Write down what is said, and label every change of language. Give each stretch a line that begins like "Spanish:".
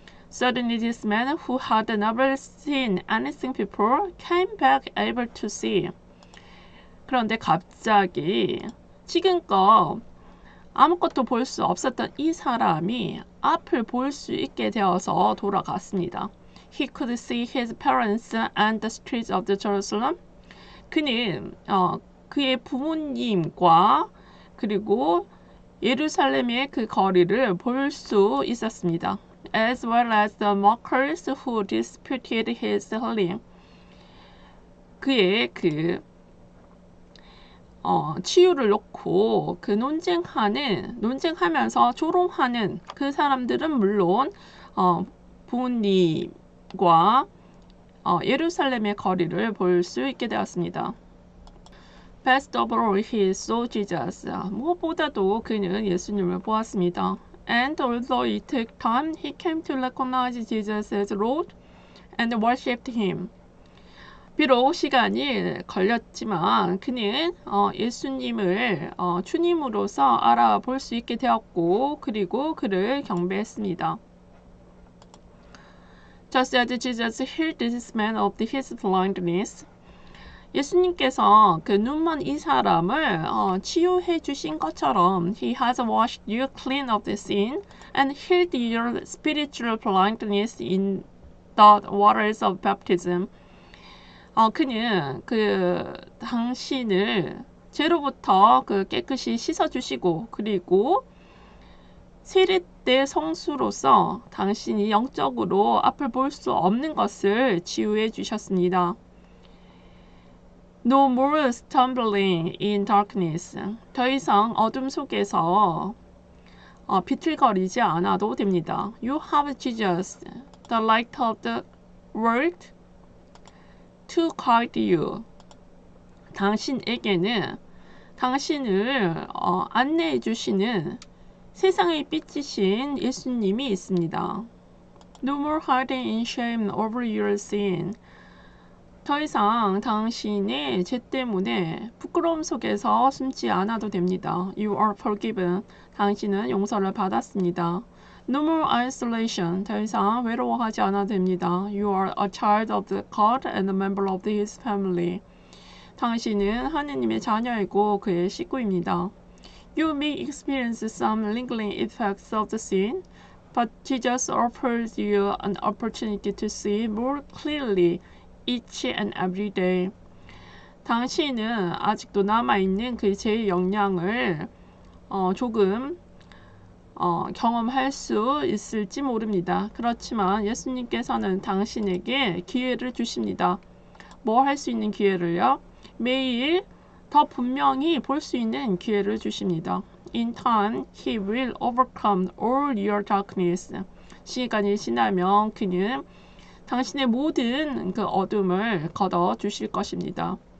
English: Suddenly this man who had never seen anything before came back able to see.
Korean: 그런데 갑자기 지금껏 아무것도 볼 수 없었던 이 사람이 앞을 볼 수 있게 되어서 돌아갔습니다.
English: He could see his parents and the streets of the Jerusalem.
Korean: 그는 그의 부모님과 그리고 예루살렘의 그 거리를 볼 수 있었습니다.
English: As well as the mockers who disputed his healing.
Korean: 그의 치유를 놓고 그 논쟁하면서 조롱하는 그 사람들은 물론 부모님과 예루살렘의 거리를 볼 수 있게 되었습니다.
English: Best of all, he saw Jesus.
Korean: 무엇보다도 그는 예수님을 보았습니다.
English: And although it took time, he came to recognize Jesus as Lord and worshipped him.
Korean: 비록 시간이 걸렸지만 그는 예수님을 주님으로서 알아볼 수 있게 되었고 그리고 그를 경배했습니다.
English: Just as Jesus healed this man of his blindness,
Korean: 예수님께서 그 눈먼 이 사람을 치유해 주신 것처럼
English: He has washed you clean of the sin and healed your spiritual blindness in the waters of baptism.
Korean: 그는 당신을 죄로부터 깨끗이 씻어주시고 그리고 세례 때 성수로서 당신이 영적으로 앞을 볼 수 없는 것을 치유해 주셨습니다.
English: No more stumbling in darkness.
Korean: 더 이상 어둠 속에서 비틀거리지 않아도 됩니다.
English: You have Jesus, the light of the world, to guide you.
Korean: 당신에게는 당신을 안내해 주시는 세상의 빛이신 예수님이 있습니다.
English: No more hiding in shame over your sin.
Korean: 더 이상 당신의 죄 때문에 부끄러움 속에서 숨지 않아도 됩니다.
English: You are forgiven.
Korean: 당신은 용서를 받았습니다.
English: No more isolation.
Korean: 더 이상 외로워하지 않아도 됩니다.
English: You are a child of God and a member of His family.
Korean: 당신은 하느님의 자녀이고 그의 식구입니다.
English: You may experience some lingering effects of the sin, but Jesus offers you an opportunity to see more clearly each and every day.
Korean: 당신은 아직도 남아있는 그 죄의 영향을 조금 경험할 수 있을지 모릅니다. 그렇지만 예수님께서는 당신에게 기회를 주십니다. 뭐 할 수 있는 기회를요? 매일 더 분명히 볼 수 있는 기회를 주십니다.
English: In time, He will overcome all your darkness.
Korean: 시간이 지나면 그는 당신의 모든 그 어둠을 걷어 주실 것입니다.